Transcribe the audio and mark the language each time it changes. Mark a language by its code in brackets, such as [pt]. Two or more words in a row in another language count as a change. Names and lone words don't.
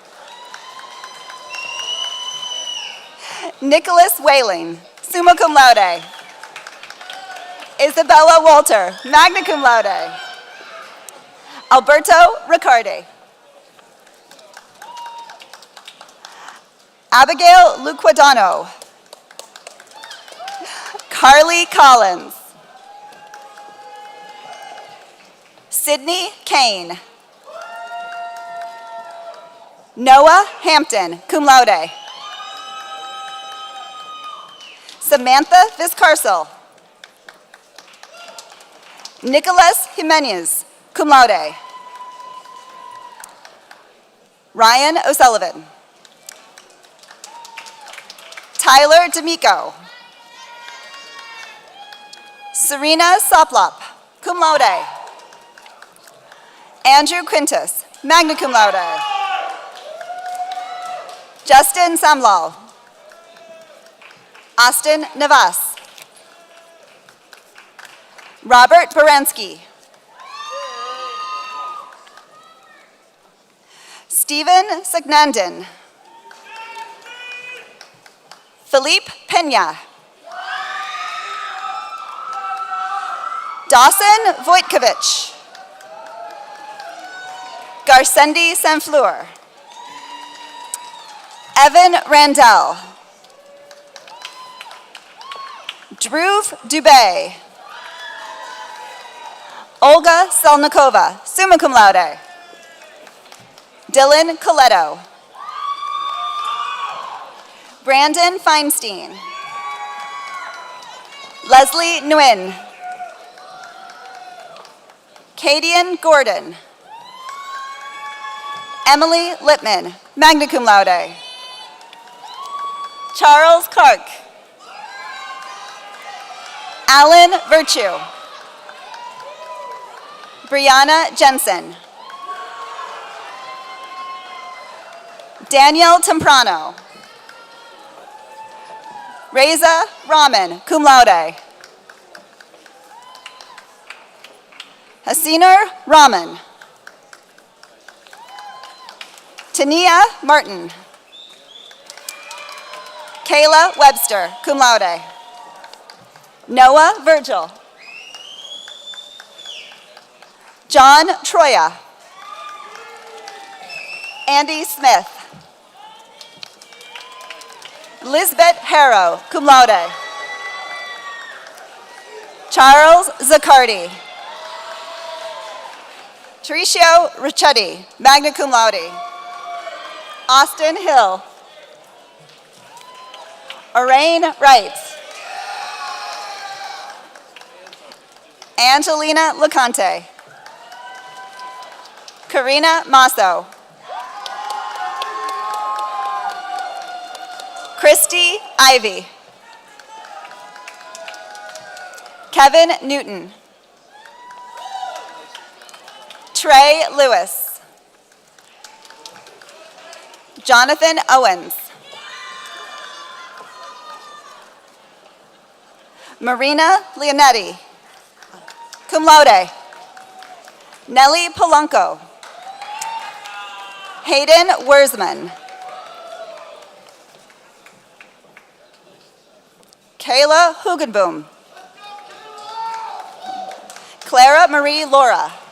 [en] Nicholas Whaling, [la] summa cum laude. [en] Isabella Walter, [la] magna cum laude. [en] Alberto Riccardi. Abigail Luquadano. Carly Collins. Sydney Kane. Noah Hampton, [la] cum laude. [en] Samantha Viscarcel. Nicholas Jimenez, [la] cum laude. [en] Ryan O'Sullivan. Tyler D'Amico. Serena Soplop, [la] cum laude. [en] Andrew Quintus, [la] magna cum laude. [en] Justin Samlal. Austin Navas. Robert Baranski. Stephen Sagnandin. Philippe Pena. Dawson Voitkovich. Garcendi Sanfleur. Evan Randell. Dhruv Dubé. Olga Selnikova, [la] summa cum laude. [en] Dylan Coletto. Brandon Feinstein. Leslie Nguyen. Cadian Gordon. Emily Lippman, [la] magna cum laude. [en] Charles Clark. Alan Virtue. Brianna Jensen. Daniel Temprano. Reza Rahman, [la] cum laude. [en] Hasiner Rahman. Tania Martin. Kayla Webster, [la] cum laude. [en] Noah Virgil. John Troya. Andy Smith. Lisbeth Harrow, [la] cum laude. [en] Charles Zaccardi. Tricio Ricchetti, [la] magna cum laude. [en] Austin Hill. Orain Wright. Angelina LeConte. Karina Masso. Christy Ivy. Kevin Newton. Trey Lewis. Jonathan Owens. Marina Leonetti, [la] cum laude. [en] Nellie Polanco. Hayden Wurzman. Kayla Hugenboom. Clara Marie Laura.